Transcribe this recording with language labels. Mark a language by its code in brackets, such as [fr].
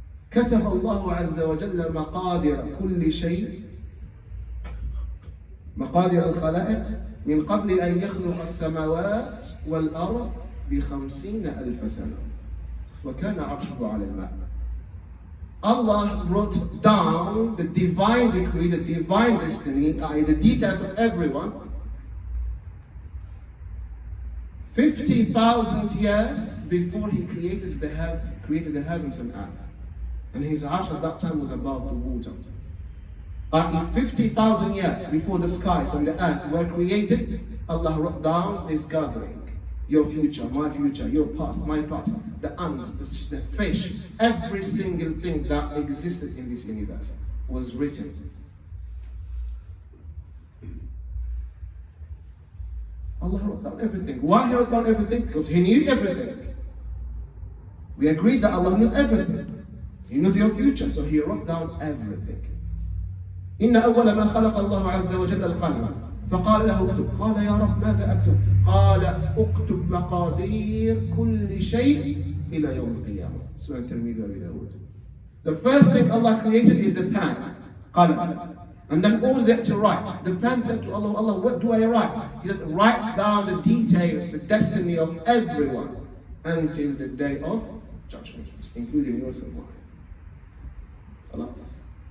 [ar] كتب الله عز وجل مقادير كل شيء، مقادير الخلائق من قبل أن يخلق السماوات والأرض ب50,000 سنة وكان عرشه على الماء. [en] Allah wrote down the divine decree, the divine destiny, the details of everyone 50,000 years before He created the heavens and earth. And His arsh at that time was above the water. But 50,000 years before the skies and the earth were created, Allah wrote down this gathering. Your future, my future, your past, my past, the ants, the fish, every single thing that existed in this universe was written. Allah wrote down everything. Why He wrote down everything? Because He knew everything. We agreed that Allah knows everything. He knows your future, so He wrote down everything. [ar] إن أول ما خلق الله عز وجل القلم فقال له اكتب قال يا رب ماذا أكتب قال اكتب مقادير كل شيء إلى يوم القيامة. [en] Surah At-Tirmidhi Abi Dawud. The first thing Allah created is the pen, qalam, and then all that to write. The pen said to Allah, Allah, what do I write? He said, write down the details, the destiny of everyone until the day of judgment, including yours and mine. Alas.